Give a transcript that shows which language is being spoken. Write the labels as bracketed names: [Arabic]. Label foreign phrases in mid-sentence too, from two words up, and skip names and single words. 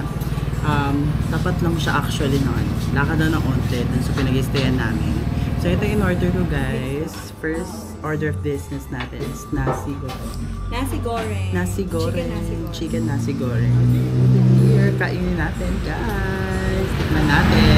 [Filipino] Tapat lang siya [English] actually no. [Filipino] Lakad na ng onte dun sa pinag-stayan namin. So ito yung order ko guys. [English] First order of business natin is nasi goreng. Nasi goreng. Nasi goreng. Chicken nasi goreng. Here, [Filipino] kainin natin guys. Tikman natin.